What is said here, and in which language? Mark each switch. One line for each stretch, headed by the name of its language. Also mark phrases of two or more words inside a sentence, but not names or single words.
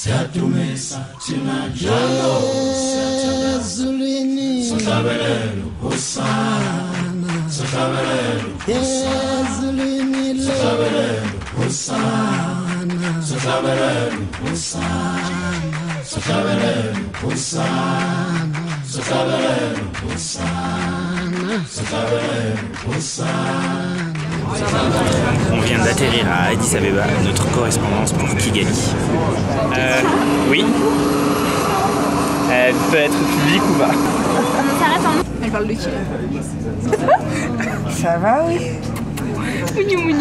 Zulu: siyadumisa thina njalo ezulwini sihlabelele Hosana sihlabelele ezulwini sihlabelele Hosana sihlabelele Hosana sihlabelele Hosana sihlabelele Hosana sihlabelele Hosana.
French: On vient d'atterrir à Addis Abeba, notre correspondance pour Kigali. Oui. Elle peut être publique ou pas. Elle parle de qui? Ça va, oui. Mougnou mougnou.